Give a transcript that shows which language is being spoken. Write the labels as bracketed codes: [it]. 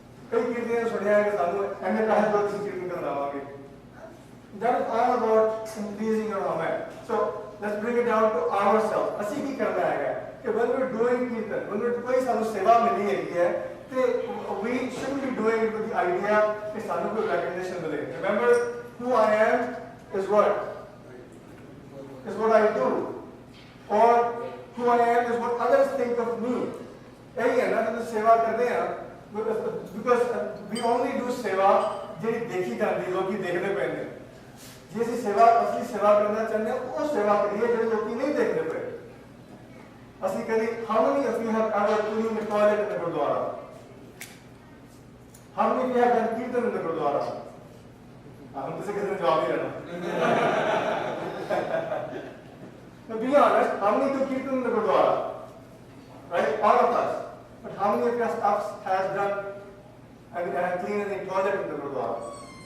[pa] ਕਈ ਕੀਰਤੀਆਂ ਸੁਣਿਆ ਕਿ ਸਾਨੂੰ ਐਨੇ ਪੈਸੇ ਦੋ ਤੁਸੀਂ ਕੀਰਤਨ ਕਰਵਾਵਾਂਗੇ [en] that is all about increasing your amen so let's bring it down to ourselves [pa] ਅਸੀਂ ਕੀ ਕਰਨਾ ਹੈਗਾ ਕਿ [en] when we're doing [pa] kirtan [en] when [pa] ਕੋਈ ਸਾਨੂੰ ਸੇਵਾ ਮਿਲੀ ਹੈਗੀ ਹੈ ਤੇ [en] we shouldn't be doing it with the idea [pa] ਕਿ ਸਾਨੂੰ ਕੋਈ recognition ਮਿਲੇ। [en] remember who I am is what I do or who I am is what others think of me। [pa] ਇਹੀ ਹੈ ਨਾ ਜਦੋਂ ਸੇਵਾ ਕਰਦੇ ਆ [en] because we only do [pa] ਸੇਵਾ ਜਿਹੜੀ ਦੇਖੀ ਜਾਂਦੀ ਲੋਕੀ ਦੇਖਦੇ ਪਏ ਨੇ। ਜੇ ਅਸੀਂ ਅਸਲੀ ਸੇਵਾ ਕਰਨਾ ਚਾਹੁੰਦੇ ਹਾਂ ਉਹ ਸੇਵਾ ਕਰੀਏ ਜਿਹੜੀ ਲੋਕੀ ਨਹੀਂ ਦੇਖਦੇ ਪਏ। ਅਸੀਂ ਕਦੀ [en] how many of you have ever cleaned the toilet in the Gurdwara? how many of you have done kirtan in the Gurdwara? [pa] हम किसी ने जवाब नहीं देना [en] now be honest how many do kirtan in the Gurdwara right all of us but how many of us has done and cleaned the toilet in the Gurdwara?